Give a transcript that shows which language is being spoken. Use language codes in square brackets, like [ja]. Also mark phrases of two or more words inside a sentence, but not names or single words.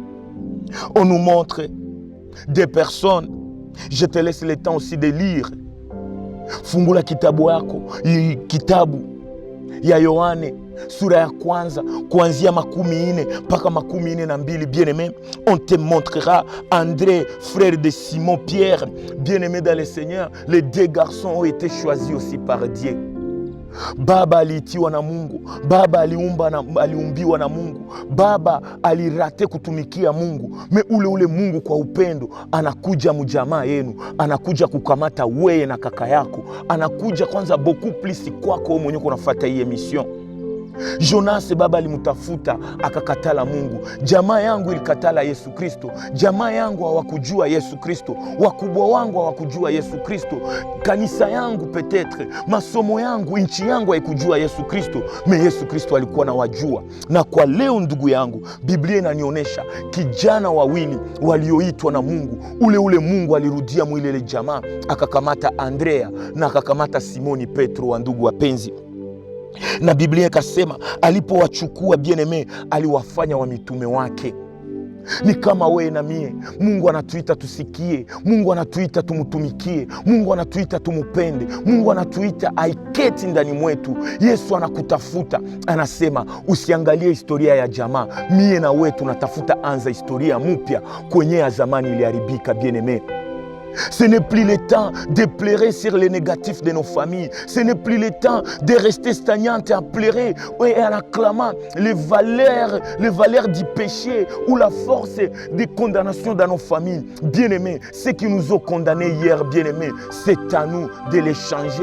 [fr] On nous montre des personnes, je te laisse le temps aussi de lire. [sw] Fungula kitabu yako, kitabu ya Yohane sura ya kwanza kuanzia 14 mpaka 12. [fr] Bien-aimé, on te montrera André, frère de Simon Pierre, bien-aimé dans le Seigneur. Les deux garçons ont été choisis aussi par Dieu. [sw] Baba aliitiwa na Mungu, baba aliumbiwa na Mungu, baba alirate kutumikia Mungu, me ule Mungu kwa upendo anakuja mjamaa yenu, anakuja kukamata wewe na kaka yako, anakuja kwanza [fr] beaucoup plus [sw] kwako wewe mwenyewe unafuata hii mission. Jonas baba alimutafuta akakatala Mungu. Jamaa yangu ilikatala Yesu Kristo. Jamaa yangu hawakujua Yesu Kristo. Wakubwa wangu hawakujua Yesu Kristo. Kanisa yangu petetre, masomo yangu, nchi yangu haikujua Yesu Kristo. Me Yesu Kristo alikuwa na wajua. Na kwa leo ndugu yangu, Biblia inanionyesha kijana wawili walioitwa na Mungu. Ule Mungu alirudia mwili ile jamaa, akakamata Andrea na akakamata Simoni Petro wa ndugu wapenzi. Na Biblia ikasema alipowachukua bien-aimé, aliwafanya wa mitume wake. Ni kama wewe na mie, Mungu anatuita tusikie, Mungu anatuita tumutumikie, Mungu anatuita tumupende, Mungu anatuita aiketi ndani mwetu. Yesu anakutafuta, anasema usiangalie historia ya jamaa, mie na wewe tunatafuta anza historia mpya kwenye ya zamani iliharibika. [fr] Bien-aimé, ce n'est plus le temps de pleurer sur les négatifs de nos familles. Ce n'est plus le temps de rester stagnante à pleurer et en acclamant les valeurs du péché ou la force de condamnation dans nos familles. Bien-aimés, ceux qui nous ont condamnés hier, bien-aimés, c'est à nous de les changer.